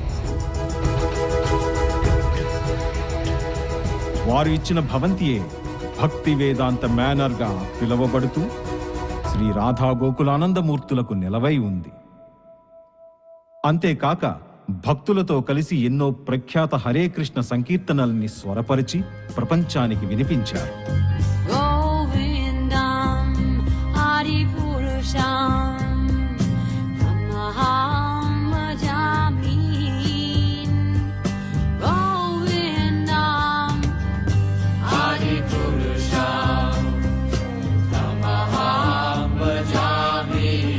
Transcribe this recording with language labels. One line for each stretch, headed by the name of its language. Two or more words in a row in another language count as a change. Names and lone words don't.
Telugu: వారు ఇచ్చిన భవంతియే భక్తి వేదాంత మేనర్గా పిలువబడుతూ శ్రీ రాధా గోకులానందమూర్తులకు నెలవై ఉంది. అంతేకాక భక్తులతో కలిసి ఎన్నో ప్రఖ్యాత హరే కృష్ణ సంకీర్తనల్ని స్వరపరిచి ప్రపంచానికి వినిపించారు.
Sanskrit: गोविन्दम् आदिपुरुषं तमहं भजामि. गोविन्दम् आदिपुरुषं तमहं भजामि.